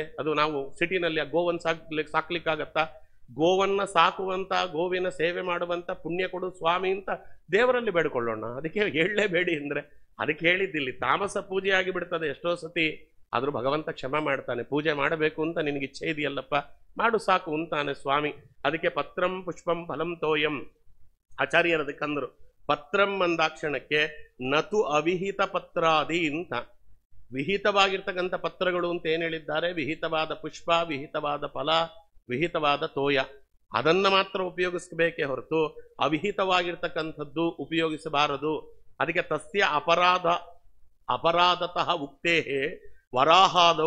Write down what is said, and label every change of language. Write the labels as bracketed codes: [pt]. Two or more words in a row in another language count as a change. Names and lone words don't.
[kn] ಅದು ನಾವು ಸಿಟಿನಲ್ಲಿ ಗೋವನ್ನು ಸಾಕ್ಲಿಕ್ಕಾಗತ್ತಾ? ಗೋವನ್ನ ಸಾಕುವಂತ, ಗೋವಿನ ಸೇವೆ ಮಾಡುವಂತ ಪುಣ್ಯ ಕೊಡು ಸ್ವಾಮಿ ಅಂತ ದೇವರಲ್ಲಿ ಬೇಡ್ಕೊಳ್ಳೋಣ. ಅದಕ್ಕೆ ಹೇಳಲೇಬೇಡಿ ಅಂದ್ರೆ ಅದಕ್ಕೆ ಹೇಳಿದ್ದಿಲ್ಲಿ ತಾಮಸ ಪೂಜೆ ಆಗಿ ಬಿಡ್ತದೆ ಎಷ್ಟೋ ಸತಿ. ಆದ್ರೂ ಭಗವಂತ ಕ್ಷಮಾ ಮಾಡ್ತಾನೆ. ಪೂಜೆ ಮಾಡಬೇಕು ಅಂತ ನಿನಗೆ ಇಚ್ಛೆ ಇದೆಯಲ್ಲಪ್ಪ, ಮಾಡು ಸಾಕು ಅಂತಾನೆ ಸ್ವಾಮಿ. [sa] ಅದಕ್ಕೆ ಪತ್ರಂ ಪುಷ್ಪಂ ಫಲಂ ತೋಯಂ [kn] ಆಚಾರ್ಯರು ಅದಕ್ಕಂದ್ರು. [sa] ಪತ್ರಂ ಅಂದಾಕ್ಷಣಕ್ಕೆ ನತು ಅವಿಹಿತ ಪತ್ರಾದಿ ಅಂತ. [kn] ವಿಹಿತವಾಗಿರ್ತಕ್ಕಂಥ ಪತ್ರಗಳು ಅಂತ ಏನ್ ಹೇಳಿದ್ದಾರೆ? ವಿಹಿತವಾದ ಪುಷ್ಪ, ವಿಹಿತವಾದ ಫಲ, ವಿಹಿತವಾದ ತೋಯ, ಅದನ್ನ ಮಾತ್ರ ಉಪಯೋಗಿಸಬೇಕೇ ಹೊರತು ಅವಿಹಿತವಾಗಿರ್ತಕ್ಕಂಥದ್ದು ಉಪಯೋಗಿಸಬಾರದು. [sa] ಅದಕ್ಕೆ ತಸ್ಯ ಅಪರಾಧತಃ ಉಕ್ತೇಹೇ ವರಾಹಾದವು.